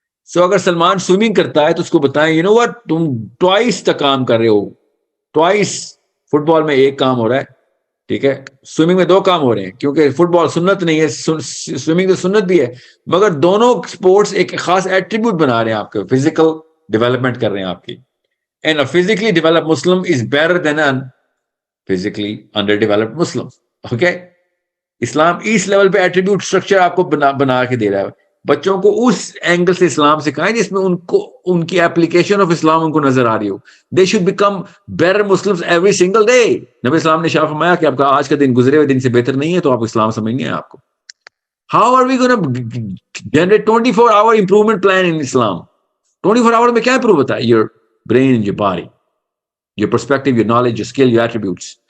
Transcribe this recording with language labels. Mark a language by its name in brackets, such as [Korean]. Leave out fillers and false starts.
[Urdu] سو اگر سلمان سوئمنگ کرتا ہے تو اس کو بتائیں what تم ٹوائس کا کام کر رہے ہو, ٹوائس. فٹ بال میں ایک کام ہو رہا ہے, ٹھیک ہے, سوئمنگ میں دو کام ہو رہے ہیں, کیونکہ فٹ بال سنت نہیں ہے, سوئمنگ تو سنت بھی ہے, مگر دونوں سپورٹس ایک خاص ایٹریبیوٹ بنا رہے ہیں آپ کے, فزیکل ڈیولپمنٹ کر رہے ہیں آپ کی. [English] And a physically developed Muslim is better than an physically underdeveloped Muslim. [Urdu] Okay, Islam اس level پہ ایٹریبیوٹ اسٹرکچر آپ کو بنا کے دے رہا ہے. بچوں کو اس اینگل سے اسلام سکھائیں جس میں ان کی اپلیکیشن آف اسلام ان کو نظر آ رہی ہو. [English] They should become better Muslims every single day. [Urdu] نبی اسلام نے شاہ فرمایا کہ آپ کا آج کا دن گزرے ہوئے دن سے بہتر نہیں ہے, تو آپ اسلام سمجھنی ہے آپ کو. [English] How are we gonna generate 24 hour improvement plan in Islam? [Urdu] 24 آور میں کیا امپروو ہوتا ہے؟ [English] Your brain, your body, your perspective, your knowledge, your skill, your attributes.